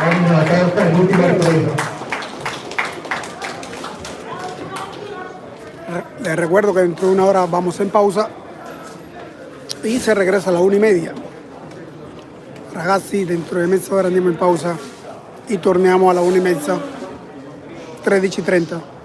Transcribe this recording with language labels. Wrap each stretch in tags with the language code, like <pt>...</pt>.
<it>La terza e l'ultima ripresa.</it> <es>Les recuerdo que dentro de una hora vamos en pausa y se regresa a la 1:30.</es> <it>Ragazzi, dentro di mezz'ora andiamo in pausa e torniamo alla 1:30, 13:30.</it>